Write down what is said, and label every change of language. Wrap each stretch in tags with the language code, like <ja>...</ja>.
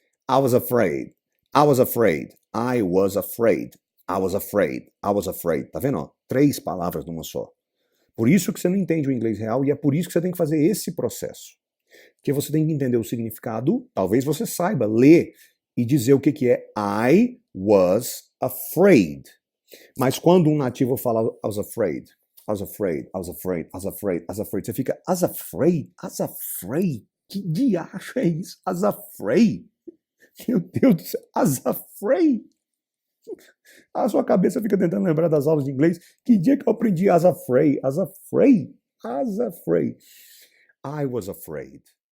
<en>I was afraid. I was afraid. I was afraid. I was afraid. I was afraid.</en> <pt>Tá vendo? Ó? 3 palavras numa só. Por isso que você não entende o inglês real e é por isso que você tem que fazer esse processo. Porque você tem que entender o significado, talvez você saiba ler e dizer o que é</pt> <en>I was afraid.</en> <pt>Mas quando um nativo fala</pt> <en>I was afraid, I was afraid,</en> <pt>I was afraid, I was afraid, I was afraid, você fica</pt> <en>as afraid, as afraid?</en> <pt>Que diacho é isso?</pt> <en>As afraid?</en> <pt>Meu Deus do céu,</pt> <en>as afraid?</en> <pt>A sua cabeça fica tentando lembrar das aulas de inglês. Que dia que eu aprendi as afraid?</pt> <en>As afraid? As afraid. I was afraid.</en>